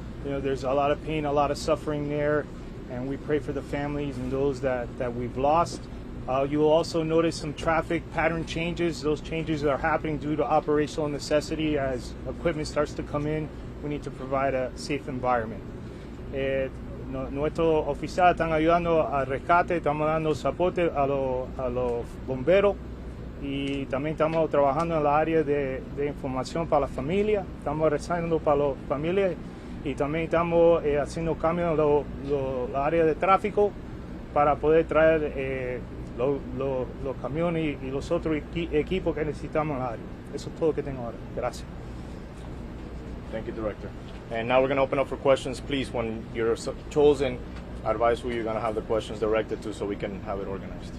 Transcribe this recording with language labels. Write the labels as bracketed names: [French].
[English] You know, there's a lot of pain, a lot of suffering there, and we pray for the families and those that we've lost. You will also notice some traffic pattern changes. Those changes are happening due to operational necessity. As equipment starts to come in, we need to provide a safe environment. [Spanish] Nuestros oficiales están ayudando al rescate, estamos dando soporte a los bomberos, y también estamos trabajando en la área de información para la familia. Estamos rezando para las familias, y también estamos haciendo cambios en la área de tráfico para poder traer los camiones y los otros equipos que necesitamos en el área. Eso es todo lo que tengo ahora. Gracias. [English] Thank you, Director. And now we're going to open up for questions. Please, when you're chosen, advise who you're going to have the questions directed to so we can have it organized.